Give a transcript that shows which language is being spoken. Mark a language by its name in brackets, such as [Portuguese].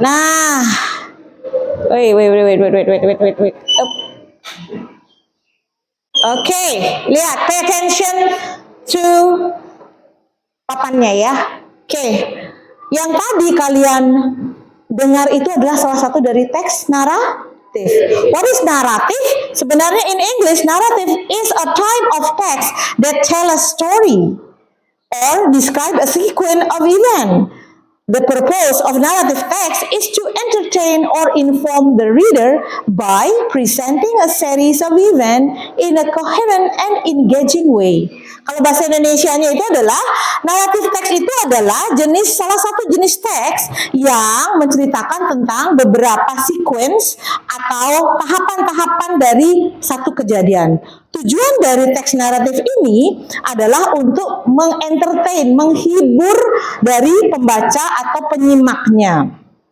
[English] Nah, wait. Up. [Indonesian] Oke, lihat, [English] pay attention to [Indonesian] papannya ya. Oke, yang tadi kalian dengar itu adalah salah satu dari teks naratif. [English] What is narrative? [Indonesian] Sebenarnya [English] in English, narrative is a type of text that tell a story or describe a sequence of event. The purpose of narrative text is to entertain or inform the reader by presenting a series of events in a coherent and engaging way. [Indonesian] Kalau bahasa Indonesianya itu adalah narrative text itu adalah salah satu jenis teks yang menceritakan tentang beberapa sequence atau tahapan-tahapan dari satu kejadian. Tujuan dari teks naratif ini adalah untuk mengentertain, menghibur dari pembaca atau penyimaknya.